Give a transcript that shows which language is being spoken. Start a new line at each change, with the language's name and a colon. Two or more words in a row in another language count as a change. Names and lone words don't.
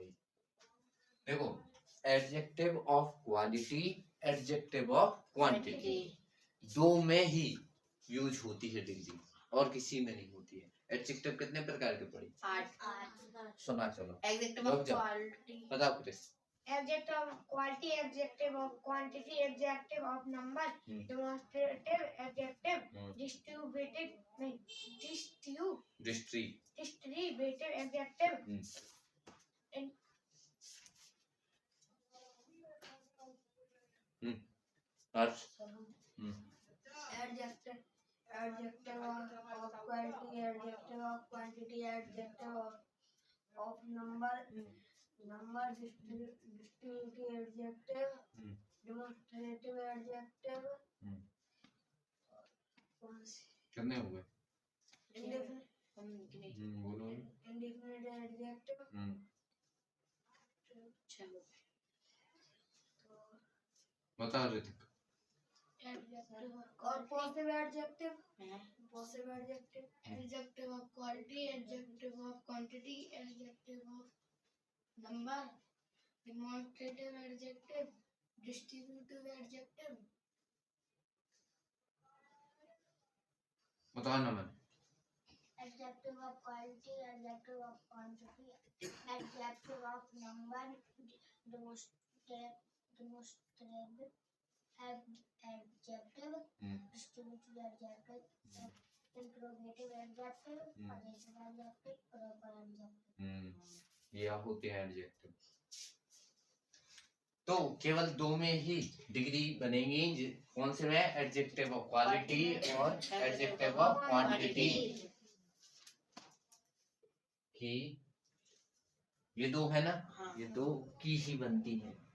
Hindi: देखो
English: adjective of quality, adjective of quantity,
Hindi: दो में ही यूज होती है डिग्री और किसी में नहीं होती है। एडजेक्टिव कितने प्रकार के पढ़े? 8। सुना चलो।
English: adjective of quality
Hindi: बताओ कृष्ण।
English: Adjective of quality, adjective of quantity, adjective of number, demonstrative adjective, distributive adjective, adjective of quality, adjective of quantity, adjective of number, distributive adjective, demonstrative adjective,
Hindi: कितने हो गए?
English: indefinite adjective,
Hindi: बता ऋतिक।
English: और possessive adjective, adjective of quality, adjective of quantity, adjective of number, demonstrative adjective, distributive adjective।
Hindi: बताओ ना मैंने।
English: Adjective of quality, adjective of quantity, adjective of number, demonstrative adjective, distributive adjective, interrogative adjective, possessive adjective, proper adjective।
Hindi: ये होते हैं एडजेक्टिव। तो केवल दो में ही डिग्री बनेगी। कौन से में?
English: adjective of quality
Hindi: और
English: adjective of quantity
Hindi: की। ये दो है ना? ये दो की ही बनती है।